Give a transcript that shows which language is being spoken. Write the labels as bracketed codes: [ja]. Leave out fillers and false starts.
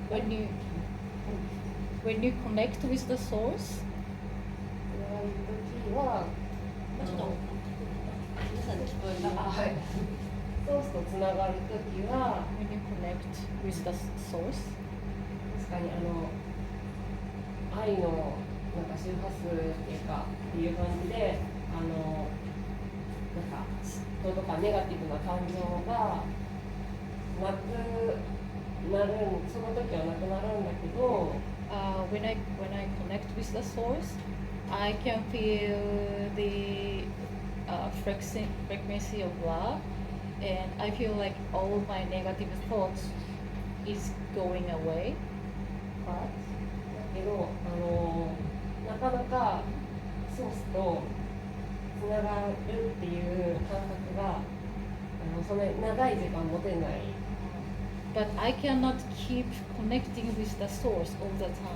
[en] you connect with the source, [ja] つながる時はちょっと皆さんに聞こえるはい、ソースとつながる時は [en] when you connect with the source, [ja] 確かに愛のなんか周波数っていうかっていう感じでなんか嫉妬とかネガティブな感情がなくなるその時はなくなるんだけど [en] when I connect with the source, I can feel the frequency of love, and I feel like all my negative thoughts is going away. [ja] だけどなかなかソースとつながるっていう感覚がそれ長い時間持てない。 [en] But I cannot keep connecting with the source all the time.